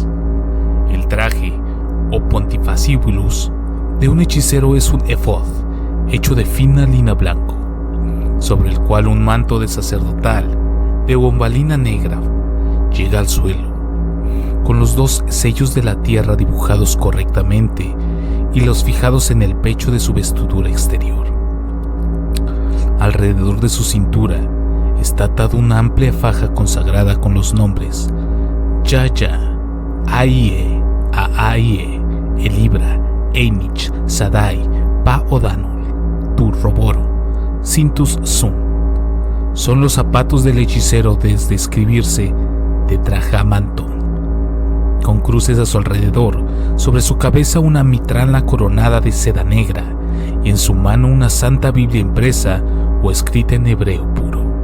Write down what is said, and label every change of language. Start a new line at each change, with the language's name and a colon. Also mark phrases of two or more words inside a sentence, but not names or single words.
Spanish: El traje, o pontifacibulus, de un hechicero es un efod, hecho de fina lina blanco, sobre el cual un manto de sacerdotal, de bombalina negra, llega al suelo, con los 2 sellos de la tierra dibujados correctamente y los fijados en el pecho de su vestidura exterior. Alrededor de su cintura está atada una amplia faja consagrada con los nombres Yaya, Aie, Aaie, Elibra, Einich, Sadai, Pa Odanul, Tu Roboro, Cintus Sum. Son los zapatos del hechicero desde escribirse Tetragrammaton, con cruces a su alrededor, sobre su cabeza una mitrala coronada de seda negra y en su mano una santa Biblia impresa o escrita en hebreo puro.